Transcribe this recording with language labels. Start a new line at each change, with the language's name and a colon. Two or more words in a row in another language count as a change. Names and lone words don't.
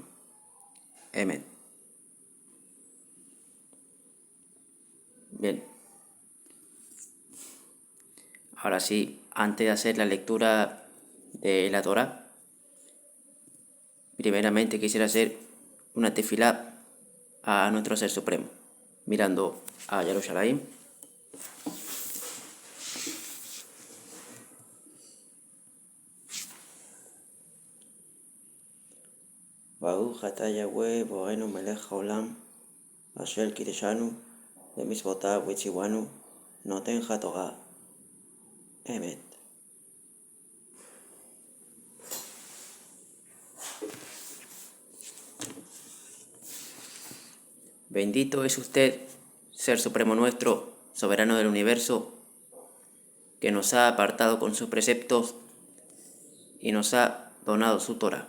Spanish: Amén. Bien. Ahora sí, antes de hacer la lectura de la Torah, primeramente quisiera hacer una tefilá a nuestro Ser Supremo, mirando a Yerushalayim.
Hebrew: ברוך אתה יהוה בוראנו מלך העולם, אשר קדשנו במצוותיו וצונו נותן התורה.
Spanish: Emet. Bendito es usted, Ser Supremo nuestro, soberano del universo, que nos ha apartado con sus preceptos y nos ha donado su Torah.